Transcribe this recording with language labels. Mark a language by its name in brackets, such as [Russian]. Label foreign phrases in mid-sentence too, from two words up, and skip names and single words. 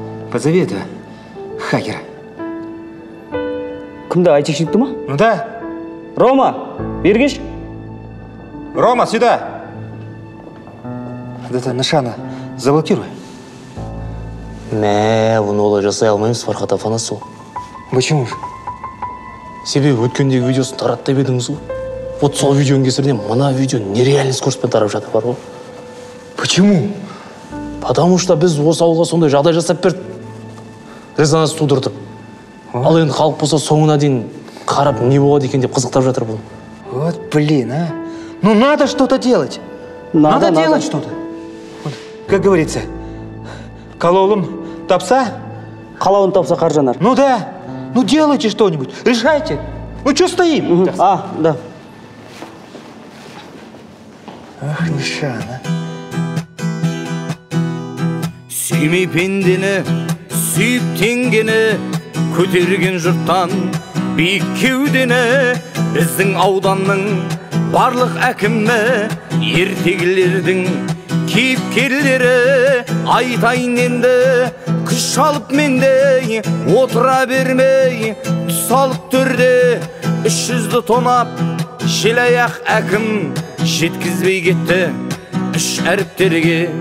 [Russian] Позови это хакера. [Kazakh] Кімді, айтекшікті ма? [Russian] Ну да. [Kazakh] Рома, бергеш? [Russian] Рома, сюда. Вот это Нышана заблокируй. [Kazakh] Бұны олай жасай алмаймыз, Фархат Афанасов. [Russian] Почему же? [Kazakh] Себебі өткендегі видеосын таратты едіңіз ғой. Вот сол видеоның кесірінен мына видео [Russian] нереальный скоростьпен [Kazakh] тарап жатыр бар ғой. [Russian] Почему? Потому что [Kazakh] біз осы ауылға сондай жағдай жасап бердік. Резонанс тудырдық. Ал енді халық болса соңына дейін қарап не болады екен деп қызықтап жатыр бұл. [Russian] Вот блин, а. Ну надо что-то делать. Надо делать что-то. Вот, как говорится, [Kazakh] кололым тапса? Қалауын тапса қар жанар. [Russian] Ну да. Ну делайте что-нибудь. Решайте. Ну что стоим? А, да. Ах, [Kazakh] Нышан, а. Сүймей пендені, сүйіп теңгені, көтерген жұрттан биік кеудені, біздің ауданның барлық әкімі, ертегілердің кейіпкерлері, айтайын енді күш алып менде, отыра бермей түс алып төрде, 300-ді тонап желаяқ әкім жеткізбей кетті 3 әріптерге.